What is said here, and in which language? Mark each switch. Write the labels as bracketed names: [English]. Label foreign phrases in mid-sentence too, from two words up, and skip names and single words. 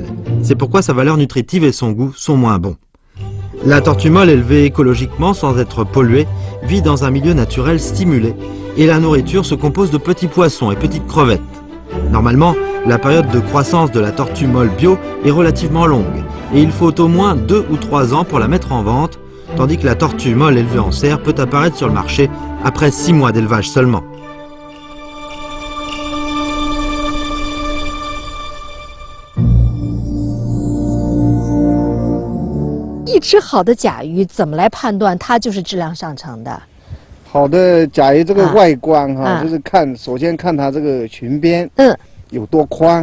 [French] C'est pourquoi sa valeur nutritive et son goût sont moins bons. La tortue molle élevée écologiquement sans être polluée vit dans un milieu naturel stimulé et la nourriture se compose de petits poissons et petites crevettes. Normalement, la période de croissance de la tortue molle bio est relativement longue et il faut au moins 2 ou 3 ans pour la mettre en vente, tandis que la tortue molle élevée en serre peut apparaître sur le marché après 6 mois d'élevage seulement. [Chinese] 一只好的甲鱼怎么来判断它就是质量上乘的？好的甲鱼这个外观哈，就是首先看它这个裙边，有多宽。